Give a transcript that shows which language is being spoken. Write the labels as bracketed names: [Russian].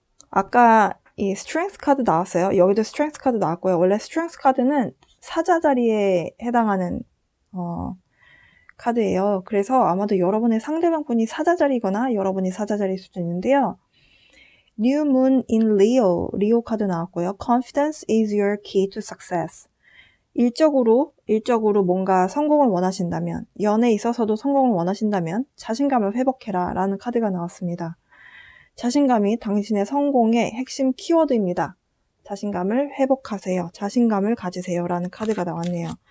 [Korean] 아까 이 스트렝스 카드 나왔어요. 여기도 스트렝스 카드 나왔고요. 원래 스트렝스 카드는 사자 자리에 해당하는 카드예요. 그래서 아마도 여러분의 상대방분이 사자자리거나 여러분이 사자자리일 수도 있는데요. [English] New Moon in Leo, [Korean] 리오 카드 나왔고요. [English] Confidence is your key to success. [Korean] 일적으로 뭔가 성공을 원하신다면, 연애에 있어서도 성공을 원하신다면 자신감을 회복해라 라는 카드가 나왔습니다. 자신감이 당신의 성공의 핵심 키워드입니다. 자신감을 회복하세요. 자신감을 가지세요 라는 카드가 나왔네요.